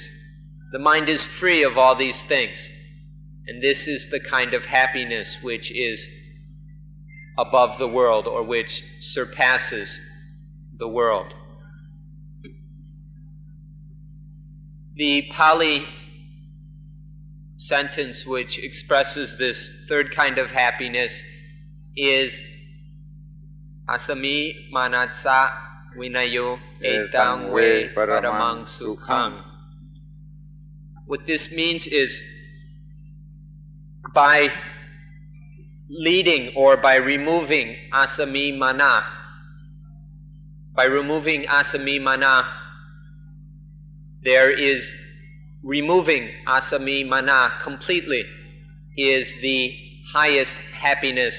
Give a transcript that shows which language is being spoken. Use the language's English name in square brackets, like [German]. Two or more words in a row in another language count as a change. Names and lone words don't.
[English] The mind is free of all these things. And this is the kind of happiness which is above the world, or which surpasses the world. The Pali sentence which expresses this third kind of happiness is [Pali] asami manatsa vinayo etang ve paramang sukhang. [English] What this means is, by leading or by removing [Pali] asami mana, [English] there is removing [Pali] asami mana [English] completely is the highest happiness.